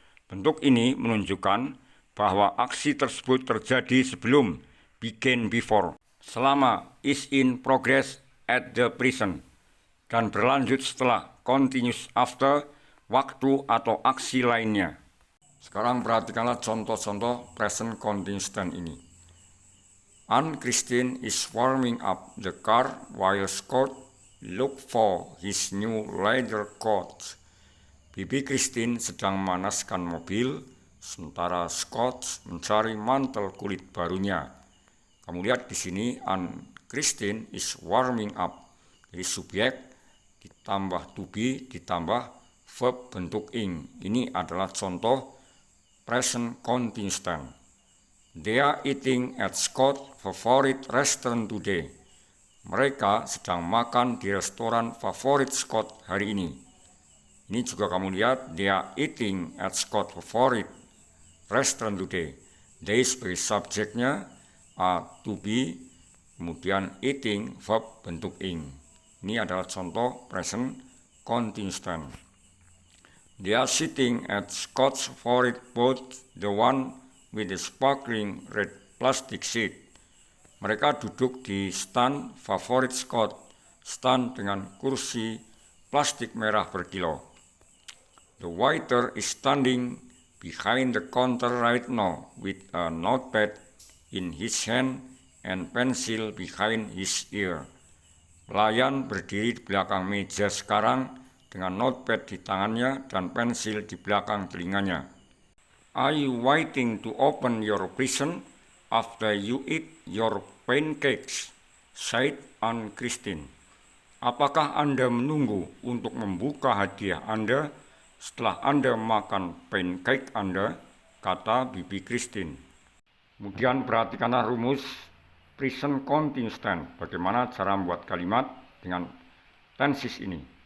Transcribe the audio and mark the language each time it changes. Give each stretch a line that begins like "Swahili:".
Indonesian: Bentuk ini menunjukkan bahwa aksi tersebut terjadi sebelum,
English: begin before,
Indonesian: selama,
English: is in progress at the present,
Indonesian: dan berlanjut setelah,
English: continuous after,
Indonesian: waktu atau aksi lainnya. Sekarang perhatikanlah contoh-contoh present continuous tense ini.
English: Christine is warming up the car while Scott look for his new leather coat.
Indonesian: Bibi Christine sedang memanaskan mobil, sementara Scott mencari mantel kulit barunya. Kamu lihat di sini,
English: Christine is warming up.
Indonesian: Jadi subjek ditambah to be ditambah verb bentuk ing. Ini adalah contoh present continuous tense.
English: They are eating at Scott's favorite restaurant today.
Indonesian: Mereka sedang makan di restoran favorit Scott hari ini. Ini juga kamu lihat,
English: they are eating at Scott's favorite restaurant today.
Indonesian: They sebagai subjeknya, to be, kemudian eating, verb bentuk ing. Ini adalah contoh present continuous tense.
English: They are sitting at Scott's favorite boat, the one with the sparkling red plastic seat.
Indonesian: Mereka duduk di stand favorit Scott, stand dengan kursi plastik merah berkilau.
English: The waiter is standing behind the counter right now with a notepad in his hand and pencil behind his ear.
Indonesian: Pelayan berdiri di belakang meja sekarang dengan notepad di tangannya dan pensil di belakang telinganya.
English: Are you waiting to open your present after you eat your pancakes? Said Christine.
Indonesian: Apakah Anda menunggu untuk membuka hadiah Anda setelah Anda makan pancake Anda? Kata Bibi Christine. Kemudian perhatikanlah rumus present continuous tense. Bagaimana cara membuat kalimat dengan tenses ini.